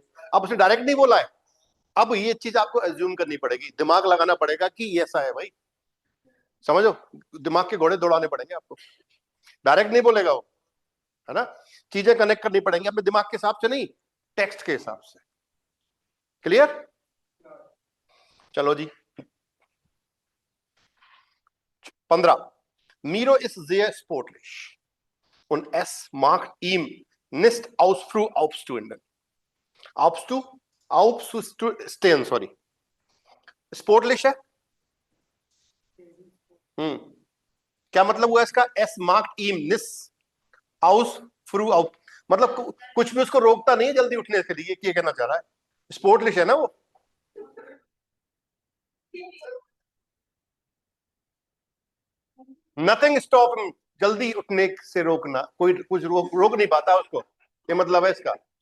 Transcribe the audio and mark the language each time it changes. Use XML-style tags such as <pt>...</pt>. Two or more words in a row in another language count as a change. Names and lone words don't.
<hi>अब उसने डायरेक्ट नहीं बोला है, अब ये चीज आपको एज्यूम करनी पड़ेगी, दिमाग लगाना पड़ेगा कि ये ऐसा है भाई, समझो, दिमाग के घोड़े दौड़ाने पड़ेंगे आपको। डायरेक्ट नहीं बोलेगा वो, है ना, चीजें कनेक्ट करनी पड़ेंगी अपने दिमाग के हिसाब से, नहीं टेक्स्ट के हिसाब से। क्लियर? चलो जी 15।</hi> <de>Miro ist sehr sportlich und es macht ihm nicht aus früh aufzustehen, aufzustehen, sorry,</de> <hi>स्पोर्टलिश है। क्या मतलब हुआ इसका?</hi> <de>es macht ihm nichts aus früh auf,</de> <hi>मतलब कुछ भी उसको रोकता नहीं है जल्दी उठने के लिए, ये कहना चाह रहा है। स्पोर्टलिश है ना वो।</hi> <en>nothing stop him,</en> <hi>जल्दी उठने से रोकना, कोई कुछ रोक नहीं पाता उसको, ये मतलब है इसका।</hi>